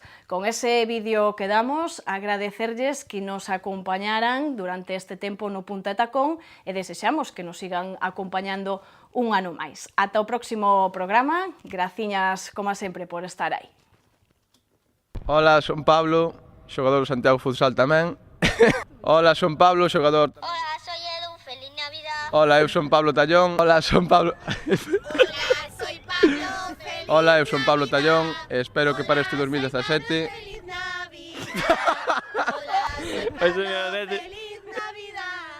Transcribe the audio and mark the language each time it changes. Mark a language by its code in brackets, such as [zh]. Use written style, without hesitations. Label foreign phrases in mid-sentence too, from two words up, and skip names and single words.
[gl] Con ese vídeo que damos, agradecerlles que nos acompañaran durante este tempo no Punta e Tacón e desexamos que nos sigan acompañando un ano máis. Ata o próximo programa, graciñas, como sempre, por estar aí. Hola, son Pablo, xogador do Santiago Futsal tamén. Hola, son Pablo, xogador... [es] Hola, soy Edu, feliz Navidad. [gl] Hola, eu son Pablo Tallón. Hola, son Pablo... [es] Hola, soy Pablo, feliz [gl] Hola, eu son Pablo Tallón e espero que para este 2017... [es] Feliz Navidad. Hola, soy Pablo, feliz Navidad.